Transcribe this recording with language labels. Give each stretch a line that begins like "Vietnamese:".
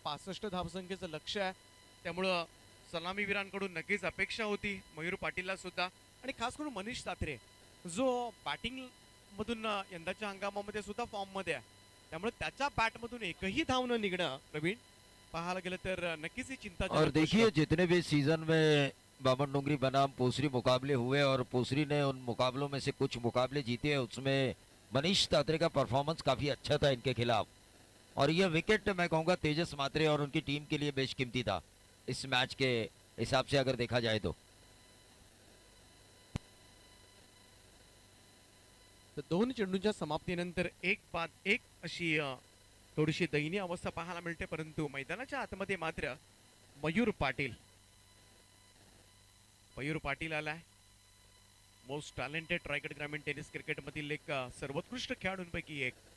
Marathi: 65 धावसंख्येचं लक्ष आहे. त्यामुळं सलामीवीरांकडून नक्कीच अपेक्षा होती मयूर पाटीलला सुद्धा, आणि खास करून मनीष तात्रे जो बॅटिंग मधून यंदाच्या हंगामामध्ये सुद्धा फॉर्म मध्ये आहे. त्यामुळे त्याच्या बॅट मधून एकही धाव न निघणं प्रवीण पाहायला गेलं तर नक्कीच ही चिंता.
Hindi: और देखिए जितने भी सीजन में बामनडोंगरी बनाम पोसरी मुकाबले हुए और पोसरी ने उन मुकाबलों में से कुछ मुकाबले जीते हैं, उसमें मनीष तात्रे का परफॉर्मेंस काफी अच्छा था इनके खिलाफ. और ये विकेट मैं कहूंगा तेजस म्हात्रे और उनकी टीम के लिए बेशकीमती था इस मैच के हिसाब से अगर देखा जाए तो.
Marathi: दोन चेंडूंच्या समाप्तीनंतर एक बाद एक अशी थोडीशी दयनीय अवस्था पाहायला मिळते. परंतु मैदानाच्या आतमध्ये मात्र मयूर पाटील आलाय.
English: most talented
Marathi: रायगड ग्रामीण टेनिस क्रिकेट मधील एक सर्वोत्कृष्ट खेळाडूंपैकी एक.